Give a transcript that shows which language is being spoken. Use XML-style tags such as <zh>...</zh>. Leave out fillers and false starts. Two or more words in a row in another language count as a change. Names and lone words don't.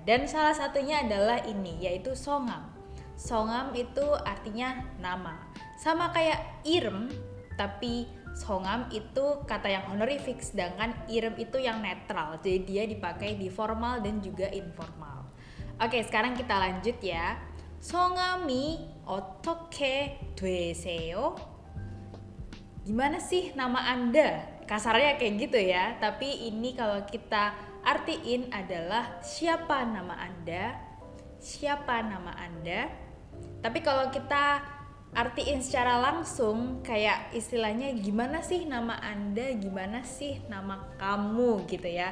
<id>Dan salah satunya adalah ini, yaitu 성함. 성함 itu artinya nama. Sama kayak irem, tapi 성함 itu kata yang honorific, sedangkan irem itu yang netral. Jadi dia dipakai di formal dan juga informal. Oke, sekarang kita lanjut ya.</id> <ko>성함이 어떻게 되세요?</ko> <id>Gimana sih nama Anda? Kasarnya kayak gitu ya, tapi ini kalau kita artiin adalah siapa nama Anda? Siapa nama Anda? Tapi kalau kita artiin secara langsung kayak istilahnya gimana sih nama Anda, gimana sih nama kamu gitu ya.</id>